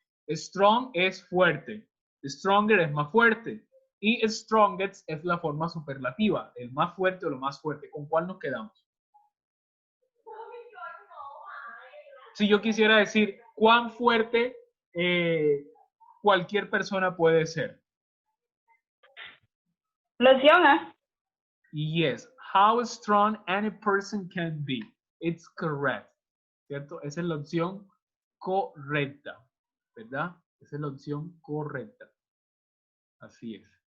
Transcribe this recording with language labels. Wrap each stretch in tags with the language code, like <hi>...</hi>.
<es>Strong es fuerte, stronger es más fuerte y strongest es la forma superlativa, el más fuerte o lo más fuerte. ¿Con cuál nos quedamos? Si yo quisiera decir cuán fuerte cualquier persona puede ser. La opción A.</es> <en>Yes, how strong any person can be. It's correct. ¿Cierto?</en> <es>Esa es la opción correcta, ¿verdad? Esa es la opción correcta. Así es.</es>